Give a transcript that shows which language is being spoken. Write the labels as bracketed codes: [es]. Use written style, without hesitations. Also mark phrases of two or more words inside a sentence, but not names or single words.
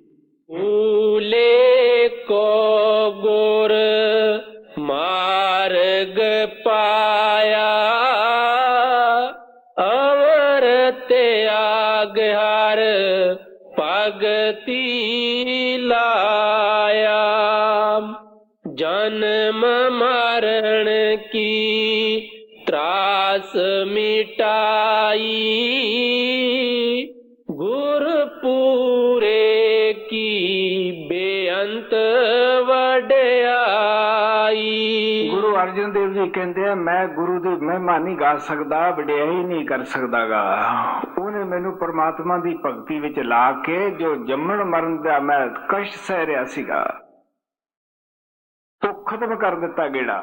[pa] ਭੂਲੇ ਕੋ ਗੁਰ ਮਾਰਗ ਪਾਇਆ, ਅਵਰ ਤਿਆਗ ਹਰ ਭਗਤੀ ਲਾਇਆ। ਜਨਮ ਮਰਨ ਕੀ ਤ੍ਰਾਸ ਮਿਟਾਈ, ਗੁਰਪੁਰੇ ਕੀ ਬੇਅੰਤ ਵਡਿਆਈ। ਗੁਰੂ ਅਰਜਨ ਦੇਵ ਜੀ ਕਹਿੰਦੇ ਆ ਮੈਂ ਗੁਰੂ ਦੀ ਮਹਿਮਾ ਨਹੀਂ ਗਾ ਸਕਦਾ, ਵਡਿਆਈ ਨਹੀਂ ਕਰ ਸਕਦਾਗਾ। ਉਹਨੇ ਮੈਨੂੰ ਪਰਮਾਤਮਾ ਦੀ ਭਗਤੀ ਵਿੱਚ ਲਾ ਕੇ ਜੋ ਜੰਮਣ ਮਰਨ ਦਾ ਮੈਂ ਕਸ਼ਟ ਸਹਿ ਰਿਹਾ ਸੀਗਾ, ਉਹ ਖਤਮ ਕਰ ਦਿੱਤਾ ਗੇੜਾ।